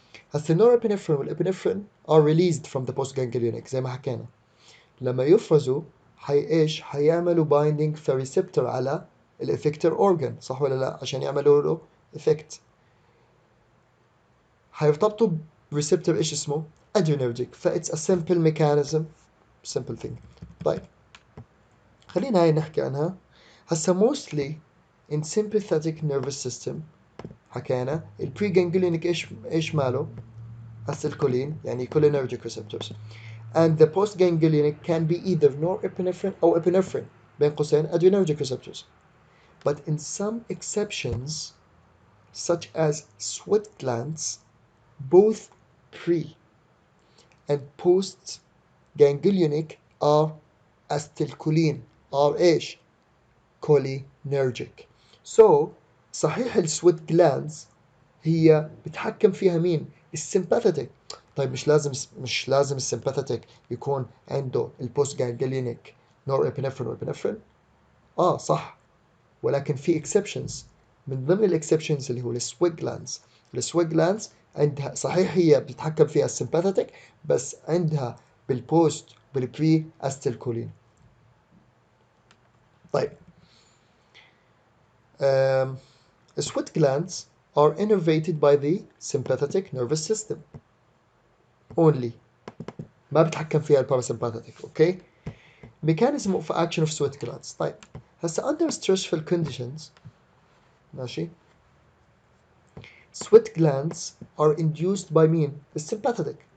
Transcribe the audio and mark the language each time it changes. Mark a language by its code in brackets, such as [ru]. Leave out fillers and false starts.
[ar] هسه النور ابنفرين والابنفرين [en] are released from the post ganglionic [ar] زي ما حكينا. لما يفرزوا ايش؟ حيعملوا binding في ريسبتور على الافكتور اورجان، صح ولا لا؟ عشان يعملوا له افكت. حيرتبطوا بريسبتور ايش اسمه؟ adrenergic. [en] فإتس a simple mechanism, simple thing. [ar] طيب خلينا هاي نحكي عنها. هسا [en] mostly in sympathetic nervous system [ar] حكينا البري جانجليونيك ايش ماله؟ [en] acetylcholine [ar] يعني [en] cholinergic receptors. And the postganglionic can be either norepinephrine or epinephrine [ar] بين قوسين [en] adrenergic receptors. But in some exceptions such as sweat glands both pre and post ganglionic are acetylcholine are [ar] ايش؟ [en] cholinergic. So [ar] صحيح السويت جلاندز هي بتحكم فيها مين؟ السمباثيتك. طيب مش لازم السمباثيتك يكون عنده البوست جانجلينيك نور ابنفرين وابنفرين؟ صح، ولكن في اكسبشنز. من ضمن الاكسبشنز اللي هو السويت جلاندز. السويت جلاندز عندها صحيح هي بتتحكم فيها السمباثيتك، بس عندها بالبوست بالبري استيلكولين. [en] طيب sweat glands are innervated by the sympathetic nervous system only. [ar] ما بتحكم فيها الباراسمباثيك. اوكي. [en] mechanism of action of sweat glands. [ar] طيب هسه [en] under stressful conditions [ar] ماشي [en] sweat glands are induced by [ar] مين؟ [en] الsympathetic.